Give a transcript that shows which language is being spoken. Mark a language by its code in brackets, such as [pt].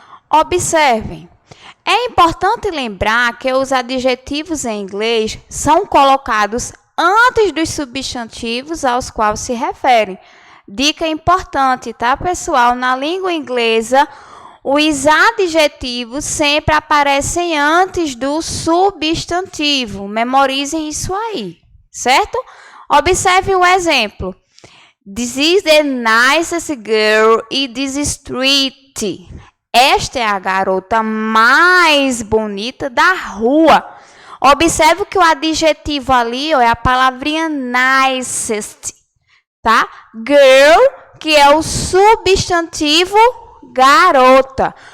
[pt] Observem, é importante lembrar que os adjetivos em inglês são colocados antes dos substantivos aos quais se referem. Dica importante, tá, pessoal? Na língua inglesa, os adjetivos sempre aparecem antes do substantivo. Memorizem isso aí, certo? Observe o exemplo. [en] This is the nicest girl in this street. [pt] Esta é a garota mais bonita da rua. Observe que o adjetivo ali é a palavrinha nicest, tá? Girl, que é o substantivo garota.